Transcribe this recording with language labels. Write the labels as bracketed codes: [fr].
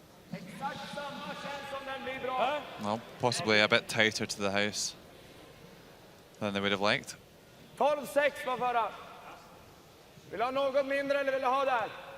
[sv] Exakt samma känns som den blir bra. [en] Well, possibly a bit tighter to the house than they would have liked. [sv] 12-6 var förra. Vill du ha något mindre eller vill du ha där?